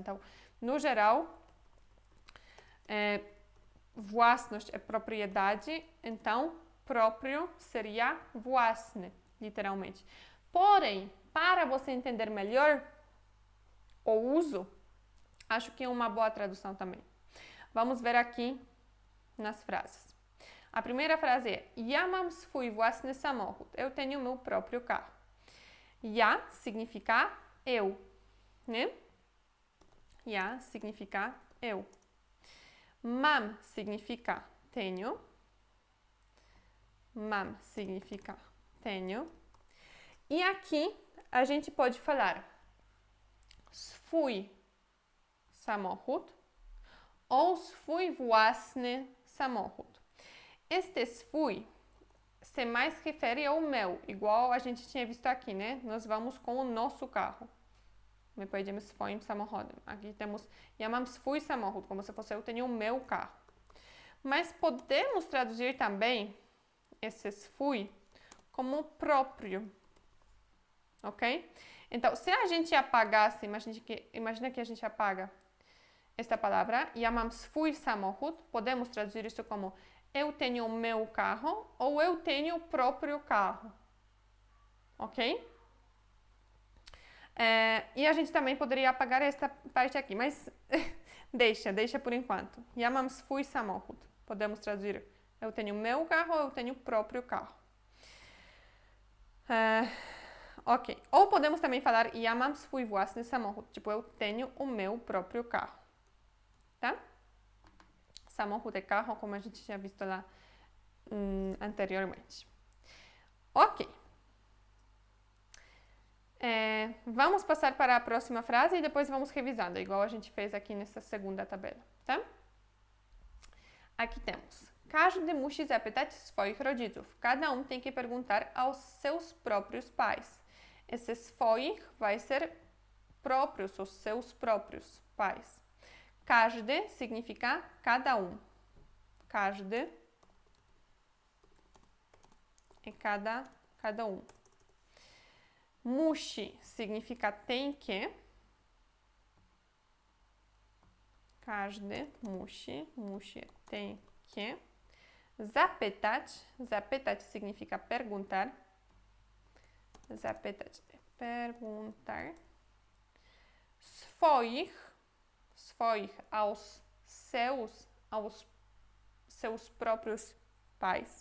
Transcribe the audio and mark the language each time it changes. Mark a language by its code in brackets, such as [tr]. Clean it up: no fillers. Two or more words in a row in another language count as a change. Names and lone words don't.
[pt] Então, no geral, własność é propriedade, então próprio seria własny, literalmente. Porém, para você entender melhor o uso, acho que é uma boa tradução também. Vamos ver aqui nas frases. A primeira frase é [pl] ja mam swój własny samochód. [pt] Eu tenho meu próprio carro. Ja significa eu, né? Ja significa eu. Mam significa tenho. Mam significa tenho. E aqui a gente pode falar [pl] swój samochód [pt] ou [pl] swój własny samochód. [pt] Este swój se mais refere ao meu, igual a gente tinha visto aqui, né? Nós vamos com o nosso carro. [pl] My pojedziemy swoim samochodem. [pt] Aqui temos [pl] ja mam swój samochód, [pt] como se fosse eu tenho o meu carro. Mas podemos traduzir também esse swój como próprio, ok? Então, se a gente apagasse, imagina que a gente apaga esta palavra, [pl] ja mam swój samochód, [pt] podemos traduzir isso como eu tenho o meu carro ou eu tenho o próprio carro, ok? E a gente também poderia apagar esta parte aqui, mas deixa por enquanto. [pl] Ja mam swój samochód. [pt] Podemos traduzir eu tenho o meu carro ou eu tenho o próprio carro. Ok. Ou podemos também falar [pl] ja mam swój własny samochód. [pt] Tipo, eu tenho o meu próprio carro. Tá? Samochód é carro, como a gente tinha visto lá anteriormente. Ok. Vamos passar para a próxima frase e depois vamos revisando, igual a gente fez aqui nessa segunda tabela, tá? Aqui temos. [pl] Każdy musi zapytać swoich rodziców. [pt] Cada um tem que perguntar aos seus próprios pais. Esse swoich vai ser próprios, os seus próprios pais. Każdy significa cada um. Każdy é cada um. Musi significa tem que. [pl] Każdy musi [pt] tem que. Zapytać significa perguntar. Zapytać é perguntar. Swoich aos seus próprios pais.